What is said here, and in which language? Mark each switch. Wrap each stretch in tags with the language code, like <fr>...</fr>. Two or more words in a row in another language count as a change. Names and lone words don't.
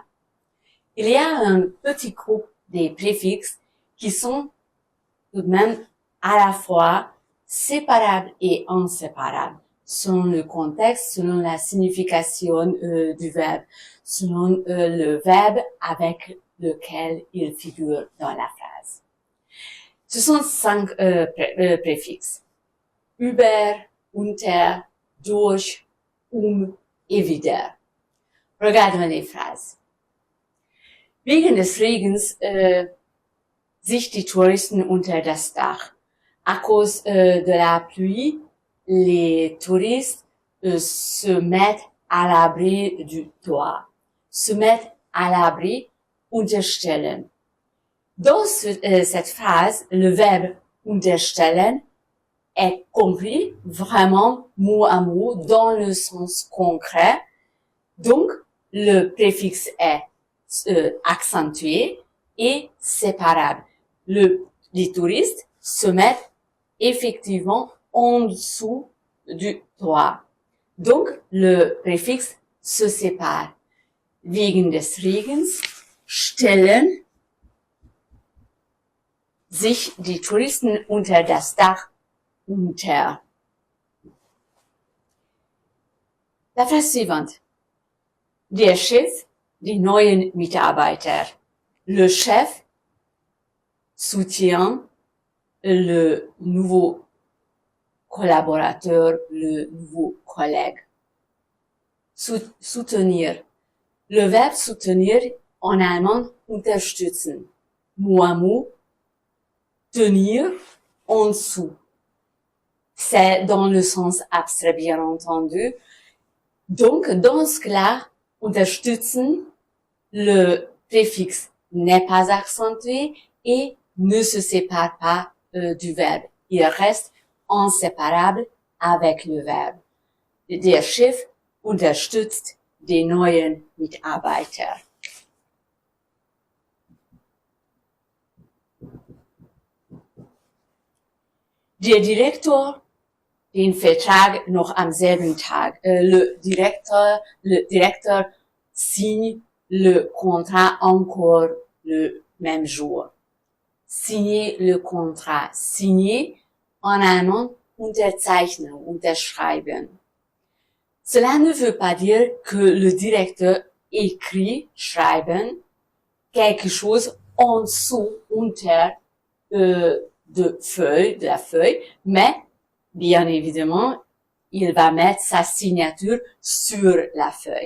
<fr>Il y a un petit groupe des préfixes qui sont tout de même à la fois séparables et inséparables, selon le contexte, selon la signification du verbe, selon le verbe avec lequel il figure dans la phrase. Ce sont 5 préfixes.</fr> <de>Über, unter, durch, et wieder.</de> <fr>Regardons les phrases.</fr> <de>Wegen des Regens sich die Touristen unter das Dach.</de> <fr>À cause de la pluie, les touristes se mettent à l'abri du toit. Se mettent à l'abri, unterstellen. Dans cette phrase, le verbe unterstellen est compris vraiment mot à mot dans le sens concret. Donc, le préfixe est accentué et séparable. Les touristes se mettent effectivement en dessous du toit. Donc, le préfixe se sépare.</fr> <de>Wegen des Regens stellen sich die Touristen unter das Dach unter.</de> <fr>La phrase suivante.</fr> <de>Der Chef, die neuen Mitarbeiter.</de> <fr>Le chef soutient le nouveau collaborateur, le nouveau collègue. Soutenir. Le verbe soutenir en allemand unterstützen. Mot à mot, tenir en dessous. C'est dans le sens abstrait, bien entendu. Donc, dans ce cas-là, unterstützen, le préfixe n'est pas accentué et ne se sépare pas du verbe. Il reste inséparable avec le verbe.</fr> <de>Der Chef unterstützt die neuen Mitarbeiter. Der Direktor den Vertrag noch am selben Tag.</de> <fr>Le directeur signe le contrat encore le même jour. Signer le contrat. Signer, en allemand,</fr> <de>unterzeichnen, unterschreiben.</de> <fr>Cela ne veut pas dire que le directeur écrit, schreiben, quelque chose en dessous, unter, de la feuille, mais, bien évidemment, il va mettre sa signature sur la feuille.</fr>